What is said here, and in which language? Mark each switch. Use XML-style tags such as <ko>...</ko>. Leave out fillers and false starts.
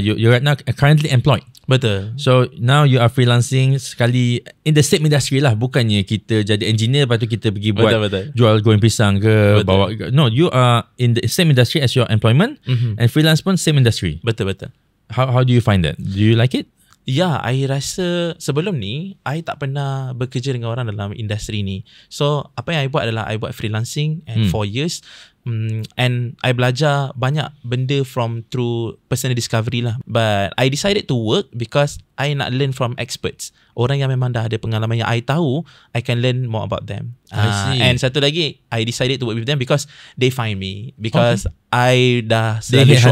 <en>You right now currently employed.</en> <ms>Betul.</ms> <en>So now you are freelancing</en> <ms>sekali</ms> <en>in the same industry lah.</en> <ms>Bukannya kita jadi engineer lepas tu kita pergi buat jual goreng pisang ke, bawa.</ms> <en>No, you are in the same industry as your employment, and freelance</en> <ms>pun</ms> <en>same industry.</en> <ms>Betul.</ms> <en>How do you find that? Do you like it?</en> <ms>Ya, I rasa sebelum ni I tak pernah bekerja dengan orang dalam industri ni. So apa yang I buat adalah I buat</ms> <en>freelancing and 4 years. And I</en> <ms>belajar banyak benda</ms> <en>through personal discovery lah. But I decided to work because I</en> <ms>nak</ms> <en>learn from experts.</en> <ms>Orang yang memang dah ada pengalaman yang I tahu,</ms> <en>I can learn more about them. I see. And</en> <ms>satu lagi,</ms> <en>I decided to work with them because they find me. Because I</en> <ms>dah selalu</ms> <en>show</en>